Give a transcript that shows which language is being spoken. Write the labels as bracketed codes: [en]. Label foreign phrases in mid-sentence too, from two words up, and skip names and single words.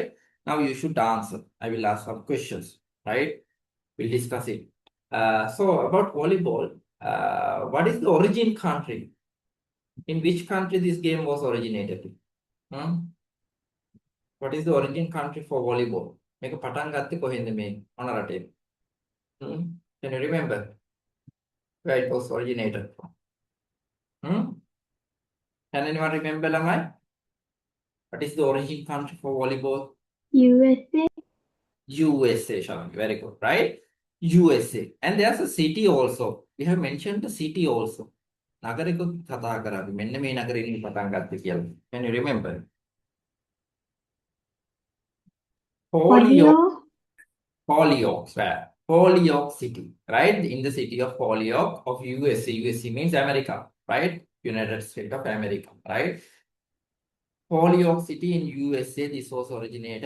[en] Now you should answer. I will ask some questions, right? We'll discuss it. So about volleyball, what is the origin country? In which country this game was originated? What is the origin country for volleyball? [si] මේක පටන් ගත්තේ කොහෙන්ද මේ මොන රටේ? [en] Can you remember where it was originated from? Can anyone remember, ළමයි? What is the origin country for volleyball? USA. USA, Shamini. Very good, right? USA. And there's a city also. We have mentioned the city also. [si] නගරෙකුත් කතා කරා. මෙන්න මේ නගරේ ඉන්නේ පටන් ගත්තේ කියලා. [en] Can you remember? Holyoke City, right? In the city of Holyoke of USA. USA means America, right? United States of America, right? Holyoke City in USA, this was originated.